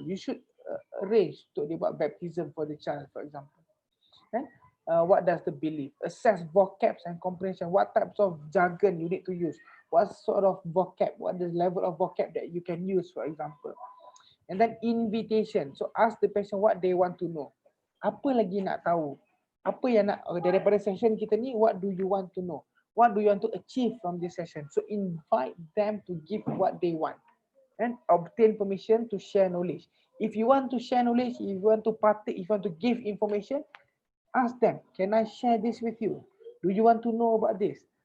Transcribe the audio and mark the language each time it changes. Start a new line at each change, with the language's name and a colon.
English: You should arrange
Malay: untuk dia buat
English: baptism for the child, for example. What does the belief? Assess vocabs and comprehension. What types of jargon you need to use? What sort of vocab? What is the level of vocab that you can use, for example? And then invitation. So ask the patient what they want to know.
Malay: Apa lagi nak tahu? Apa yang nak daripada session kita ni?
English: What do you want to know? What do you want to achieve from this session? So invite them to give what they want and obtain permission to share knowledge. If you want to share knowledge, if you want to partake, if you want to give information, ask them, can I share this with you? Do you want to know about this?